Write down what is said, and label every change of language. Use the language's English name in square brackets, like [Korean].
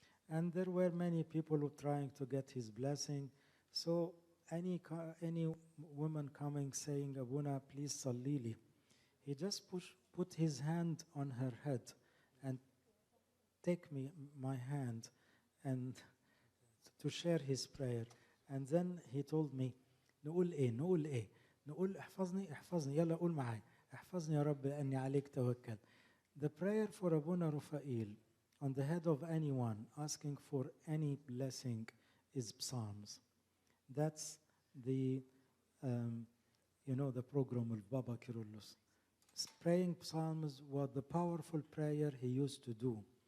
[English] And there were many people who trying to get his blessing. So any woman coming saying, Abuna, please sallili, he just put his hand on her head and take my hand and to share his prayer. [Arabic] And then he told me, نقول إيه نقول احفظني يلا قول معاي احفظني يا رب لأني عليك توكل. [English] The prayer for Abuna Rafael on the head of anyone asking for any blessing is psalms. That's the the program of Baba Kyrillos. Praying psalms was the powerful prayer he used to do.